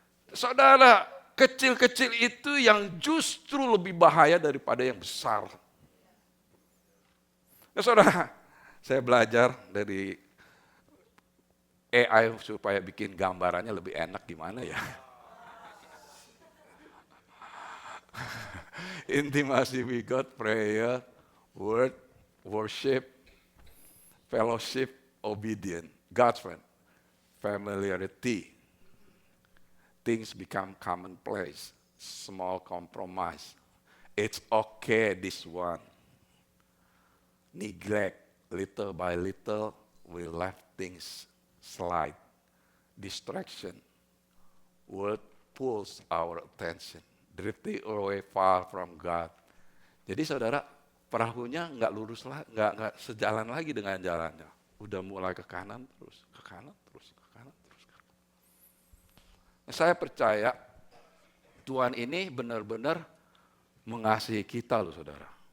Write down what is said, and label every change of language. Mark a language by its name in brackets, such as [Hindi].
[Indonesian] Saudara, kecil-kecil itu yang justru lebih bahaya daripada yang besar. Nah, saudara, saya belajar dari AI supaya bikin gambarannya lebih enak gimana ya. [English] Intimasi with God, prayer, word, worship, fellowship, obedience. God's friend, familiarity. Things become commonplace, small compromise. It's okay this one. Neglect, little by little, we let things slide. Distraction, word pulls our attention. Drifting away far from God. [Indonesian] Jadi saudara, perahunya nggak lurus lah, nggak sejalan lagi dengan jalannya. Udah mulai ke kanan terus, ke kanan terus, ke kanan terus. Saya percaya Tuhan ini benar-benar mengasihi kita loh saudara.